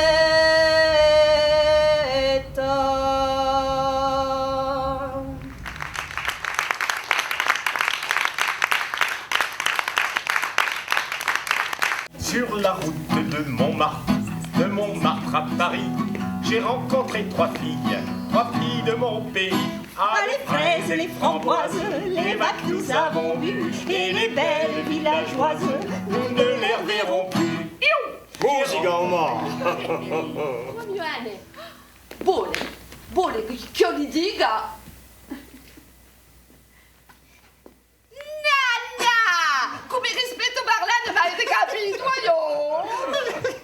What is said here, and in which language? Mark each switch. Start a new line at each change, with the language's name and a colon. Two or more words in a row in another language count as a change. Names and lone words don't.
French: Sur la route de Montmartre à Paris, j'ai rencontré 3 filles de mon pays. Ah, les fraises, les framboises, les vaches nous avons vues, et les belles villageoises, nous ne les reverrons plus.
Italian: Musica, Omar! Ioane, vuole che io gli dica? Nanna! Come rispetto parlando, ma avete capito, io?